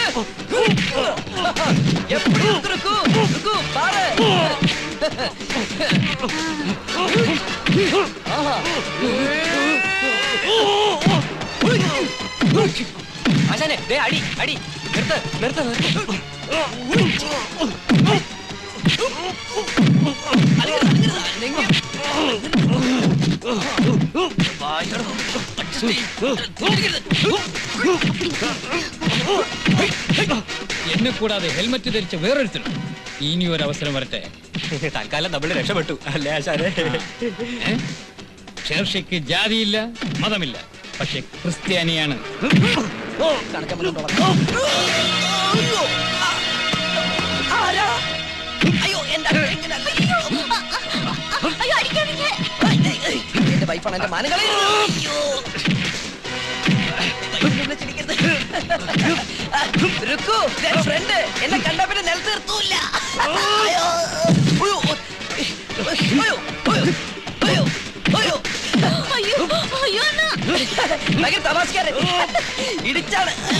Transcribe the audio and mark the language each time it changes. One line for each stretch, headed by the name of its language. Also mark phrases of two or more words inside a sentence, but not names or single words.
Tamil: எப்படி இருக்கு பாரு. அண்ணே, டேய் அடி அடி, நிறுத்து நிறுத்து நிறுத்து.
Malayalam: എന്നെ കൂടാതെ ഹെൽമറ്റ് ധരിച്ച വേറൊരുത്തരും ഇനി ഒരു അവസരം വരട്ടെ. തൽക്കാലം നമ്മൾ രക്ഷപ്പെട്ടു അല്ലേ ആശാനെ? ഷേർഷയ്ക്ക് ജാതിയില്ല, മതമില്ല, പക്ഷെ ക്രിസ്ത്യാനിയാണ്. അയ്യോ,
Tamil: ஐயோ அடிக்காதீங்க.
Malayalam: എന്റെ വൈഫാണ്, എന്റെ മാനങ്ങളെ. ഫ്രണ്ട് എന്നെ കണ്ട പിന്നെ നിലത്ത് നിർത്തൂല്ല. ഭയങ്കര തമാശക്കാരൻ, ഇടിച്ചാണ്.